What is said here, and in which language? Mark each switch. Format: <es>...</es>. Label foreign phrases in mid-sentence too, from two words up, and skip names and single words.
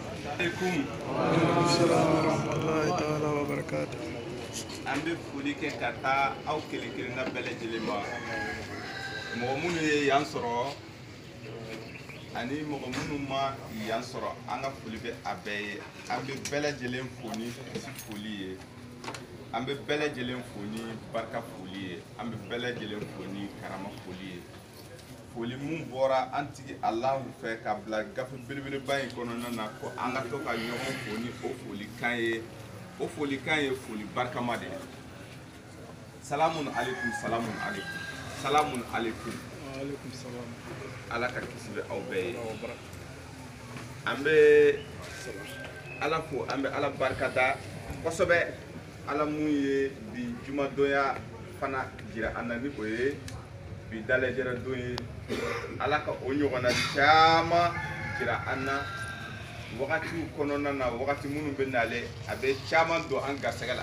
<ar>Alaikum. ورحمة الله تعالى وبركاته.</ar> <bm>An bɛ foli kɛ ka taa aw kelen kelenna bɛɛ lajɛlen ma. Mɔgɔ minnu ye yan sɔrɔ ani mɔgɔ minnu ma yan sɔrɔ an ka foli bɛ a bɛɛ ye. An bɛ bɛɛ lajɛlen fo ni foli ye. An bɛ bɛɛ lajɛlen fo ni barika foli ye. An bɛ bɛɛ lajɛlen fo ni karama foli ye. Foli mun bɔra an tigi Alahu fɛ ka bila gafe belebeleba in kɔnɔna na ko an ka to ka ɲɔgɔn fo ni o folikan ye. O folikan ye foli barikama de ye.</bm> <ar>سلام عليكم، سلام عليكم، سلام عليكم. عليكم السلام.</ar> <bm>Ala ka kisi bɛ aw bɛɛ ye. An bɛ Ala fo, an bɛ Ala barika da kosɛbɛ. Ala mun ye bi jumadonya fana jira an na ni o ye bi dalajɛra don ye. Ala ka o ɲɔgɔnna caman jira an na wagatiw kɔnɔna na, wagati minnu bɛ nale a bɛ caman don an garisɛgɛ la.</bm>